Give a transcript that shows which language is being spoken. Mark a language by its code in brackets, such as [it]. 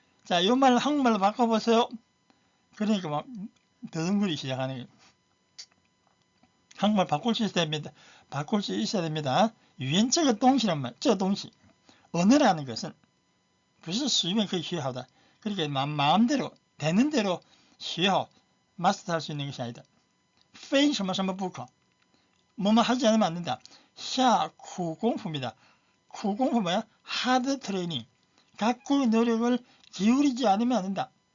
[ko] 자, 이 말을 한국말로 바꿔보세요. 그러니까 막 더듬거리기 시작하는 거예요. 한국말 바꿀 수 있어야 됩니다. [zh] 语言这个东西란 말, 这东西. [ko] 언어라는 것은 [zh] 不是随便可以学好的. [ko] 그러니까 마음대로, 되는 대로 学好, 마스터할 수 있는 것이 아니다. [zh] 非什么什么不可. [ko] 뭐뭐 하지 않으면 안 된다. [zh] 下苦功夫 [ko] 입니다. 苦功夫뭐야? 하드 트레이닝. 각고의 노력을 기울이지 않으면 안 된다.